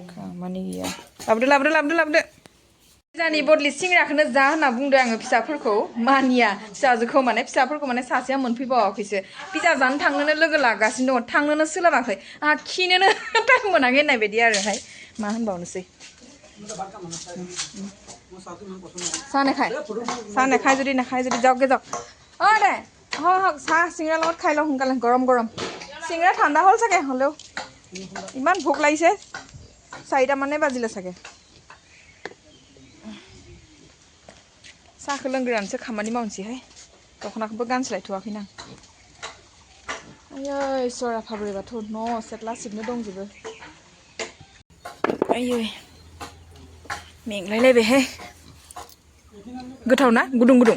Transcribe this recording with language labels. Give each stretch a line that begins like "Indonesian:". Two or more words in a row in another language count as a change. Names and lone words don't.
Bodo: खामानि गैया लाबोदो पिज्जानि बदले सिंग्राखौनो जा होनना बुंदों आङो फिसाफोरखौ मानिया फिसाजोखौ माने फिसाफोरखौ माने सासेया मोनफैबावाखैसो पिज्जा जानो थांनोनो लोगो लागासिनो दङ थांनोनो सोलाबाखै आंहा खिनोनो टाइम मोनाखै होननाय बायदि आरोहाय मा होनबावनोसै
Assamese: साह যদি নাখায় যদি যাওক যাওক দে চাহ চিংৰা লগত খাই লওঁ সোনকালে গৰম চিংৰা ঠাণ্ডা হ'ল চাগে হ'লেও ইমান ভোক লাগিছে 4টা মানে বাজিলে চাগে
Bodo: साहखौ लोंग्रोनानैसो खामानि मावनोसैहाय दख'नाखौबो गानस्लायथ'वाखैना आयै इसोर आफा बोराइ बाथौ न' सेथला सिबनो दंजोबो आयै मेंलायलायबायहाय गोथाव ना गुदुं